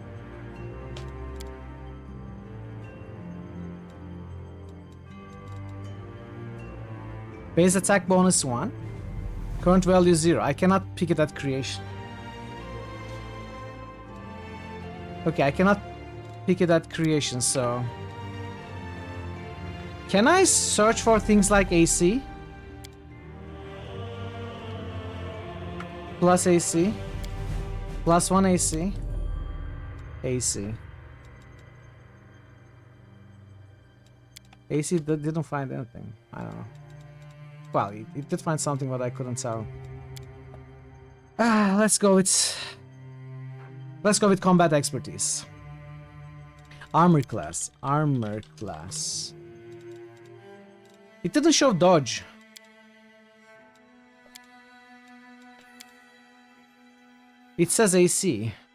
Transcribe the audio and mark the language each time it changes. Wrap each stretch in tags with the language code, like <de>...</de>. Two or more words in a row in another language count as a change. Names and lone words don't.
<en>Base attack bonus 1. Current value 0. I cannot pick it at creation. Okay, I cannot pick it at creation, so... Can I search for things like AC? Plus AC. Plus 1 AC. AC. AC didn't find anything. I don't know. Well, it did find something, but I couldn't tell. Let's go with combat expertise. Armor class. Armor class. It didn't show dodge. It says AC.</en>